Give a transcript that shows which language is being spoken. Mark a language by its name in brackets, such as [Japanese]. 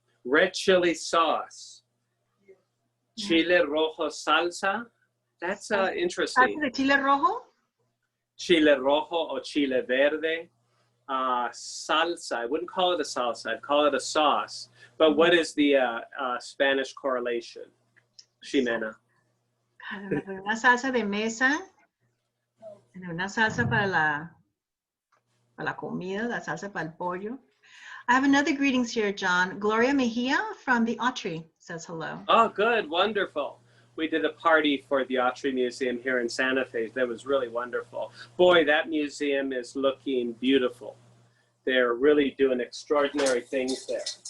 [English] Red chili sauce. [Spanish] Chile rojo salsa. [English] That's interesting. [Spanish] ¿Salsa de chile rojo? Chile rojo or chile verde. Salsa. [English] I wouldn't call it a salsa. I'd call it a sauce. But what is the Spanish correlation, Ximena? [Spanish] Una salsa de mesa, una salsa para la comida, la salsa para el pollo. [English] I have another greetings here, John. Gloria Mejia from the Autry says hello. Oh, good. Wonderful. We did a party for the Autry Museum here in Santa Fe. That was really wonderful. Boy, that museum is looking beautiful. They're really doing extraordinary things there.